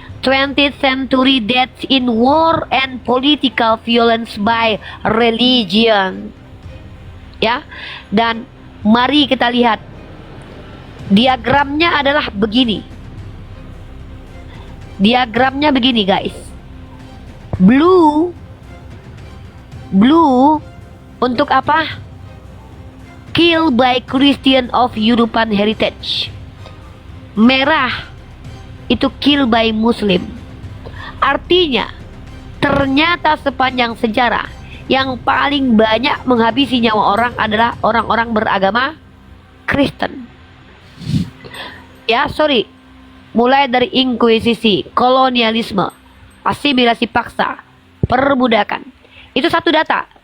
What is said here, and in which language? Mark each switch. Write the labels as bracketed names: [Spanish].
[English] 20th Century Deaths in War and Political Violence by Religion. [Indonesian] Ya. Dan mari kita lihat. Diagramnya adalah begini. Diagramnya begini, guys. Blue untuk apa? [English] Kill by Christian of European heritage. [Indonesian] Merah itu [English] kill by Muslim. [Indonesian] Artinya, ternyata sepanjang sejarah yang paling banyak menghabisi nyawa orang adalah orang-orang beragama Kristen. Ya, sorry. Mulai dari inkuisisi, kolonialisme, asimilasi paksa, perbudakan. Itu satu data.